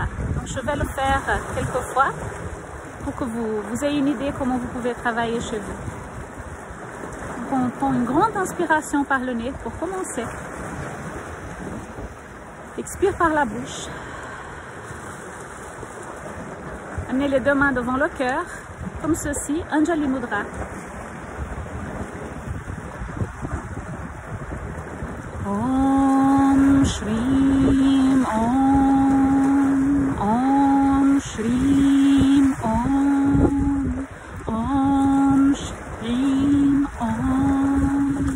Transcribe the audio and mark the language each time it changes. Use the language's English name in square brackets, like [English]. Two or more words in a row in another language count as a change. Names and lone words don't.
[French] Donc je vais le faire quelques fois pour que vous ayez une idée comment vous pouvez travailler chez vous. Donc on prend une grande inspiration par le nez pour commencer. Expire par la bouche. Amenez les deux mains devant le cœur, comme ceci, Anjali Mudra. [Sanskrit] Om Shrim Om. Om Shrim Om. Om Shrim Om.